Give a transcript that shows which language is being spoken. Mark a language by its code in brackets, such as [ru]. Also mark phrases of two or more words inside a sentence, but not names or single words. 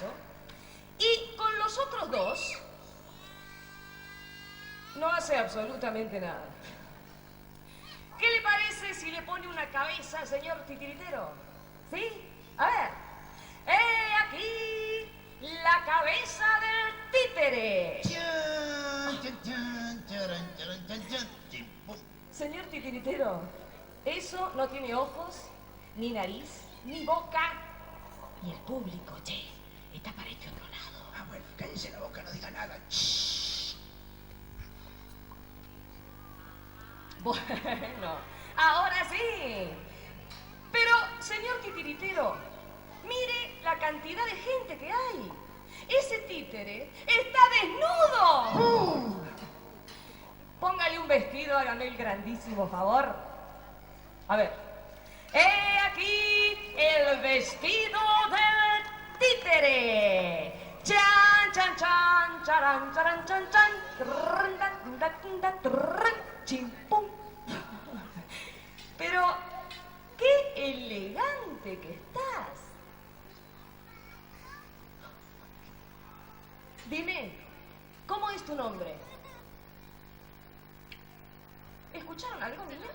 [es] Y con los otros 2, no hace absolutamente nada. ¿Qué le parece si le pone una cabeza, señor titiritero? ¿Sí? A ver. Aquí la cabeza del títere. Chan, chan, chan, charan, charan, chan, chan, chin, pum. Señor titiritero, eso no tiene ojos, ni nariz, ni boca. Y el público, che, está para este otro lado. Ah, bueno, cállese la boca, no diga nada. Shh. Bueno, ahora sí. Pero, señor titiritero, mire la cantidad de gente que hay. Ese títere está desnudo. Póngale un vestido, hágame el grandísimo favor. A ver. ¡He aquí el vestido del títere! ¡Chan, chan, chan! ¡Charan, charan, chan, chan! ¡Trrrn, dan, dan, dan, trrrn! ¡Chim, pum! Pero, ¡qué elegante que estás! Dime, ¿cómo es tu nombre? ¿Escucharon algo, niños?